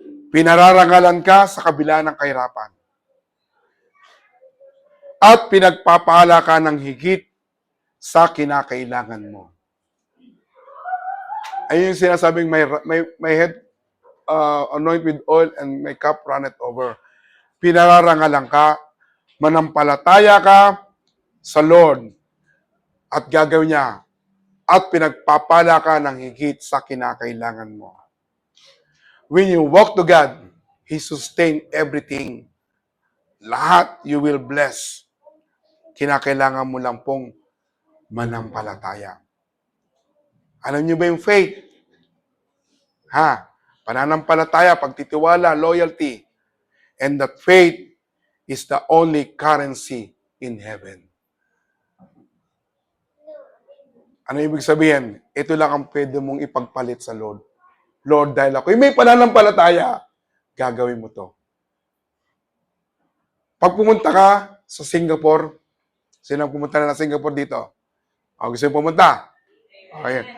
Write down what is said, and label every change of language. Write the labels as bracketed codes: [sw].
[tl] Pinararangalan ka sa kabila ng kahirapan. At pinagpapala ka ng higit sa kinakailangan mo. Ayun yung sinasabing [en] may head anoint with oil and my cup runneth over. [tl] Pinararangalan ka, manampalataya ka sa Lord at gagawin niya at pinagpapala ka ng higit sa kinakailangan mo. [en] When you walk to God, He sustain everything. [tl] Lahat [en] you will bless. [tl] Kinakailangan mo lang pong manampalataya. Alam niyo ba yung faith? Pananampalataya, pagtitiwala, loyalty. [en] And that faith is the only currency in heaven. [tl] Ano ibig sabihin? Ito lang ang pwede mong ipagpalit sa Lord. Lord, dahil ako'y may pananampalataya, gagawin mo to. Pag pumunta ka sa Singapore, sino pumunta na Singapore dito? Gusto nyo pumunta? Okay.